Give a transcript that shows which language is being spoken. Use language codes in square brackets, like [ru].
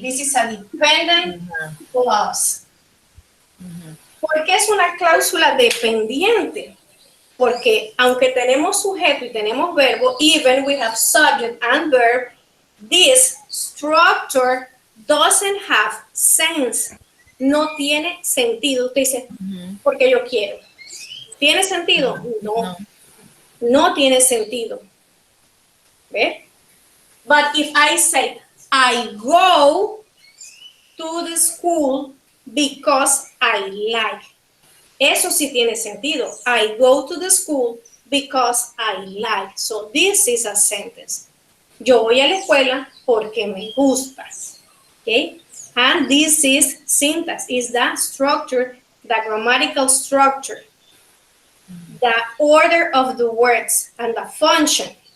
[en] This is a dependent clause. [es] ¿Por qué es una cláusula dependiente? Porque aunque tenemos sujeto y tenemos verbo, [en] even we have subject and verb, this structure doesn't have sense. [es] No tiene sentido. Usted dice, porque yo quiero. ¿Tiene sentido? No. No tiene sentido. ¿Ve? [en] But if I say, I go to the school because I like. [es] Eso sí tiene sentido. [en] I go to the school because I like. So this is a sentence. [es] Yo voy a la escuela porque me gusta. [en] Okay? And this is syntax, is the structure, the grammatical structure, the order of the words and the function.